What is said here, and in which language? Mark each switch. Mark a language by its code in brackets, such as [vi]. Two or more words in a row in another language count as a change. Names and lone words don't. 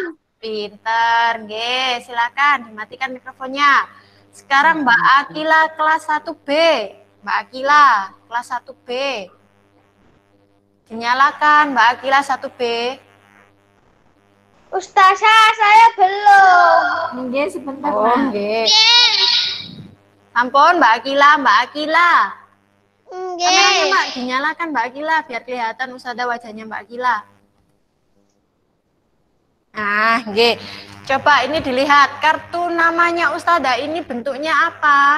[jv] Pinter, nggih. [id] Silakan dimatikan mikrofonnya. Sekarang Mbak Akila kelas 1B. Mbak Akila kelas 1B. Dinyalakan Mbak Akila 1B. Ustazah, saya belum. Nggih, sebentar, Oh, Nak. [jv] nggih. Ampun, [id] Mbak Akila. Kameranya Mbak dinyalakan Mbak Akila biar kelihatan Ustazah wajahnya Mbak Akila. Nah, nggih. Coba ini dilihat kartu namanya Ustazah ini bentuknya apa?